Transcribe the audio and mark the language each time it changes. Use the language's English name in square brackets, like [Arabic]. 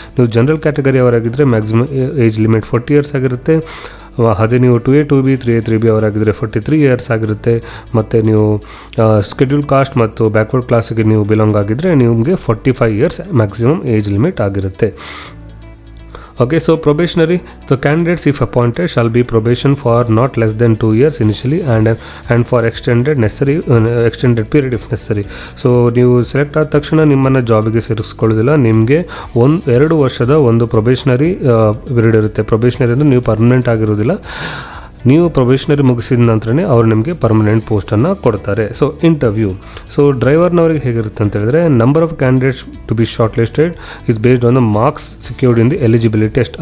[Kannada] ನೀವು general category ಅವರಾಗಿದ್ದರೆ maximum age limit 40 years ಆಗಿರುತ್ತೆ. ಅದೇ ನೀವು 2A 2B 3A 3B ಅವರಾಗಿದ್ದರೆ 43 years ಆಗಿರುತ್ತೆ. ಮತ್ತು ನೀವು ಸ್ಕೆಡ್ಯೂಲ್ ಕಾಸ್ಟ್ ಮತ್ತು ಬ್ಯಾಕ್ವರ್ಡ್ ಕ್ಲಾಸಿಗೆ ನೀವು ಬಿಲಾಂಗ್ ಆಗಿದ್ದರೆ ನಿಮಗೆ 45 ಇಯರ್ಸ್ ಮ್ಯಾಕ್ಸಿಮಮ್ ಏಜ್ ಲಿಮಿಟ್ ಆಗಿರುತ್ತೆ. [English] Okay, so probationary, the candidates if appointed shall be probation for not less than 2 years initially and for extended period if necessary. [Kannada] So ನೀವು select ಆದ ತಕ್ಷಣ ನಿಮ್ಮನ್ನು ಜಾಬಿಗೆ ಸೇರಿಸ್ಕೊಳ್ಳೋದಿಲ್ಲ. ನಿಮಗೆ 2 ವರ್ಷದ ಒಂದು ಪ್ರೊಬೇಷನರಿ ಪೀರಿಯಡ್ ಇರುತ್ತೆ. ಪ್ರೊಬೇಷನರಿ ಅಂದರೆ ನೀವು ಪರ್ಮನೆಂಟ್ ಆಗಿರೋದಿಲ್ಲ. ನೀವು ಪ್ರೊಬೇಷನರಿ ಮುಗಿಸಿದ ನಂತರನೇ ಅವರು ನಿಮಗೆ ಪರ್ಮನೆಂಟ್ ಪೋಸ್ಟನ್ನು ಕೊಡ್ತಾರೆ. [English] so interview, so [Kannada] ಡ್ರೈವರ್ನವರಿಗೆ ಹೇಗಿರುತ್ತೆ ಅಂತ ಹೇಳಿದ್ರೆ [English] Number of candidates to be shortlisted is based on the marks secured in the eligibility test.